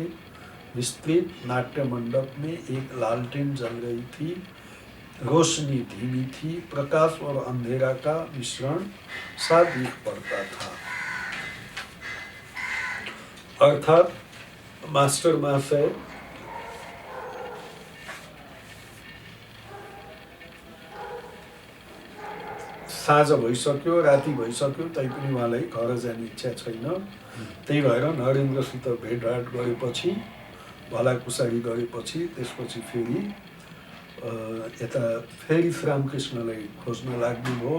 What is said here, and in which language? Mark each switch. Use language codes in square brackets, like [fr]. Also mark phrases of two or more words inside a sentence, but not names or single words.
[hi] विस्तृत नाट्य मंडप में एक लालटेन जल रही थी। रोशनी धीमी थी, प्रकाश और अंधेरा का मिश्रण सा दिख पड़ता था। [ne] अर्थात मास्टर महाशय साँझ भइसक्यो, राति भइसक्यो, तैपनि उहाँलाई घर जाने इच्छा छैन। त्यही भएर नरेन्द्रसित भेटघाट गरेपछि, भलाकुसारी गरेपछि, त्यसपछि फेरि यता फेरि श्री रामकृष्णलाई खोज्न लाग्नुभयो।